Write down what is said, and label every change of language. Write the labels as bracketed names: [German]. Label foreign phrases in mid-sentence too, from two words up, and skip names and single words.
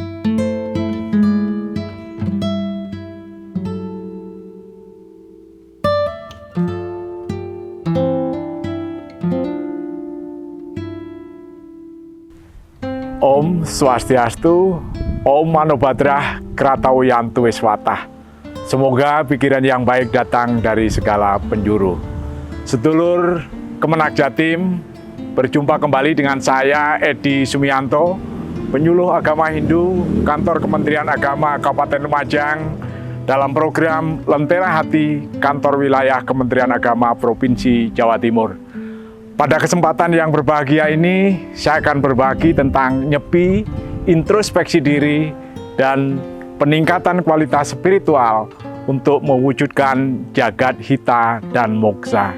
[Sanskrit] Om Swastiastu, Om Manobhadrah Kratawiyantu Wiswatah. [Indonesian] Semoga pikiran yang baik datang dari segala penjuru. Sedulur Kemenak Jatim, berjumpa kembali dengan saya Edi Sumianto, penyuluh agama Hindu, Kantor Kementerian Agama Kabupaten Lumajang, dalam program Lentera Hati Kantor Wilayah Kementerian Agama Provinsi Jawa Timur. Pada kesempatan yang berbahagia ini, saya akan berbagi tentang nyepi, introspeksi diri, dan peningkatan kualitas spiritual untuk mewujudkan jagat hita dan moksa.